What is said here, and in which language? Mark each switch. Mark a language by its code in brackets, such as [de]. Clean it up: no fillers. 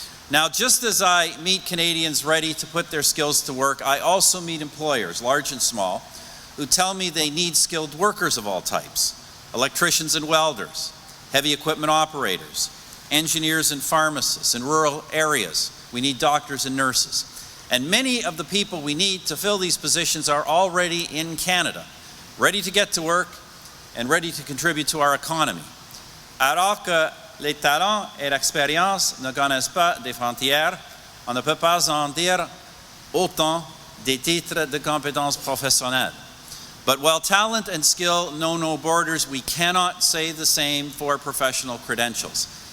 [en] Now, just as I meet Canadians ready to put their skills to work, I also meet employers, large and small, who tell me they need skilled workers of all types: electricians and welders, heavy equipment operators, engineers and pharmacists. In rural areas, we need doctors and nurses. And many of the people we need to fill these positions are already in Canada, ready to get to work and ready to contribute to our economy. [fr] Alors que les talents et l'expérience ne connaissent pas des frontières, on ne peut pas en dire autant des titres de compétences professionnelles. [en] But while talent and skill know no borders, we cannot say the same for professional credentials.